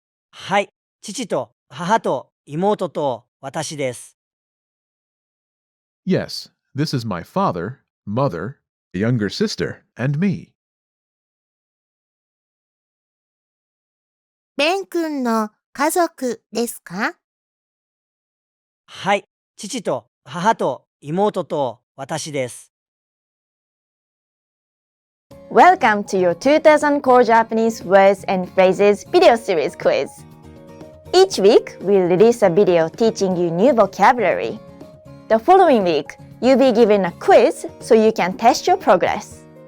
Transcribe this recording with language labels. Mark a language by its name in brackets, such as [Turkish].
[Japanese] はい、父と母と妹と私です。 [English] Yes, this is my father, mother, a younger sister, and me. [Japanese] ベン君の家族ですか？はい、父と母と妹と私です。 [English] Welcome to your 2000 Core Japanese Words and Phrases video series quiz. Each week, we'll release a video teaching you new vocabulary. The following week, you'll be given a quiz so you can test your progress.